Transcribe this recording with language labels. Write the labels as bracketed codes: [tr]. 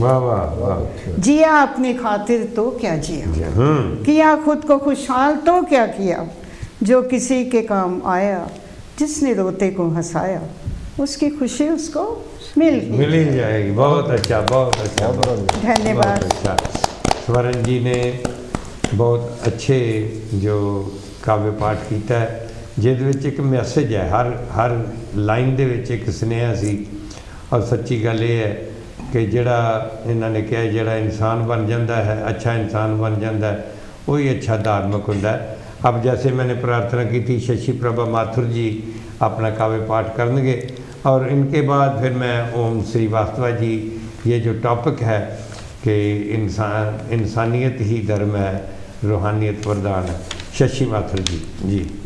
[hi] वाह वाह वाह। जिया अपनी खातिर तो क्या जिया, किया खुद को खुशहाल तो क्या किया, जो किसी के काम आया, जिसने रोते को हंसाया, उसकी खुशी उसको मिल ही जाएगी। बहुत अच्छा, बहुत अच्छा, धन्यवाद। अच्छा। स्वर्ण जी ने बहुत अच्छे जो काव्य पाठ किया है, [pa] ਜਿਹਦੇ ਵਿੱਚ ਇੱਕ ਮੈਸੇਜ ਹੈ, ਹਰ ਲਾਈਨ ਦੇ ਵਿੱਚ ਇੱਕ ਸੁਨੇਹਾ ਸੀ। ਔਰ ਸੱਚੀ ਗੱਲ ਇਹ ਹੈ ਕਿ ਜਿਹੜਾ ਇਹਨਾਂ ਨੇ ਕਿਹਾ, ਜਿਹੜਾ ਇਨਸਾਨ ਬਣ ਜਾਂਦਾ ਹੈ, [hi] अच्छा इंसान बन जाता है, वही अच्छा धार्मिक होता है। अब जैसे मैंने प्रार्थना की थी, शशि प्रभा माथुर जी अपना काव्य पाठ करेंगे और इनके बाद फिर मैं ओम श्रीवास्तव जी, ये जो टॉपिक है कि इंसानियत ही धर्म है, रूहानियत वरदान है। शशि माथुर जी जी